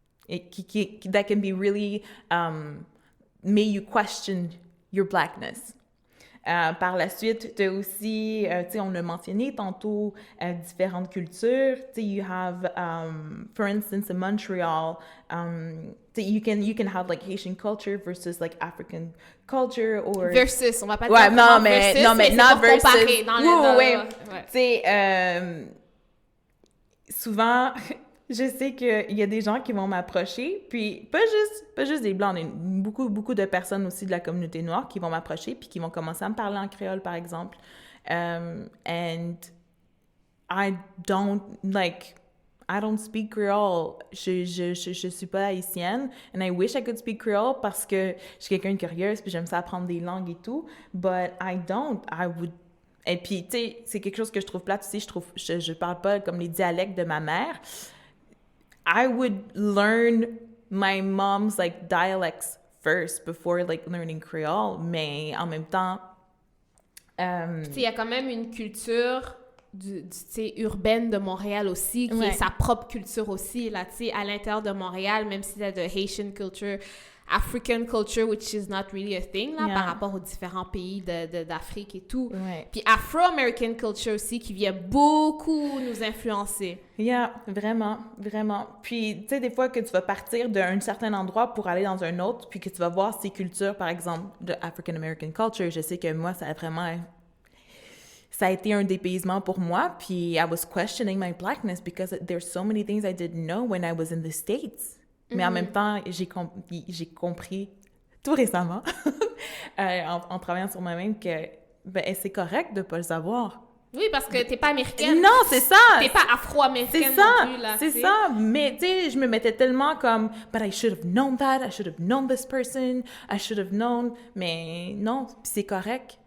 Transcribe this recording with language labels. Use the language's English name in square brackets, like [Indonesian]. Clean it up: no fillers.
[English] that can be really make you question your blackness. [French] Par la suite, tu as aussi, tu sais, on l'a mentionné tantôt, différentes cultures. [English] Tu sais, you have, for instance, in Montreal, you can have like Haitian culture versus like African culture or [French] versus, on va pas dire ouais, non mais not versus. comparer dans ouais. Tu sais, souvent je sais qu'il y a des gens qui vont m'approcher, puis pas juste des Blancs, beaucoup de personnes aussi de la communauté noire qui vont m'approcher puis qui vont commencer à me parler en créole, par exemple. [English] And I don't speak Creole. [French] Je suis pas haïtienne, [English] and I wish I could speak Creole [French] parce que je suis quelqu'un de curieuse puis j'aime ça apprendre des langues et tout, [English] but I don't. I would. [French] Et puis, tu sais, c'est quelque chose que je trouve plate aussi. Je parle pas comme les dialectes de ma mère. [English] I would learn my mom's like dialects first before like learning Creole, [French] mais en même temps, il y a quand même une culture urbaine de Montréal aussi qui est sa propre culture aussi là, tu sais, à l'intérieur de Montréal, même si c'est de Haitian culture, African culture, [English] which is not really a thing, [French] là, par rapport aux différents pays d'Afrique et tout. Puis Afro-American culture aussi, qui vient beaucoup nous influencer. Yeah, vraiment, vraiment. Puis, tu sais, des fois que tu vas partir d'un certain endroit pour aller dans un autre, puis que tu vas voir ces cultures, par exemple, de African-American culture, je sais que moi, ça a été un dépaysement pour moi, puis [English] I was questioning my blackness because there's so many things I didn't know when I was in the States. [French] Mais en même temps, j'ai compris tout récemment, en travaillant sur moi-même, que c'est correct de ne pas le savoir. Oui, parce que t'es pas américaine. Non, c'est ça! T'es pas afro-américaine non plus, là. C'est ça! Mais, tu sais, je me mettais tellement comme « [English] But I should have known that, I should have known this person, I should have known... [French] » Mais non, c'est correct.